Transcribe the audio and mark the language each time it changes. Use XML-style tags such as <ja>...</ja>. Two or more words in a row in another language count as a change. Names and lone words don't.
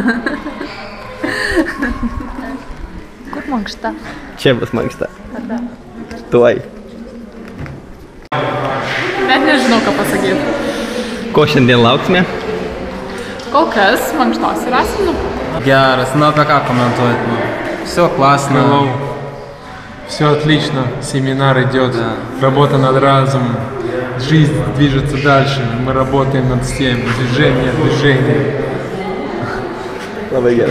<lt>Kur mankšta? Čia bus mankšta. Tuoj. Net nežinau, ką pasakyti. Ko šiandien lauksime? Kol kas mankštos ir rasim.</lt> <ru>Герас, ну а как комментировать? Все классно. Все отлично, семинар идет, работа над разумом, жизнь движется дальше, мы работаем над всем, движение.</ru> <lt>Labai gerai.</lt>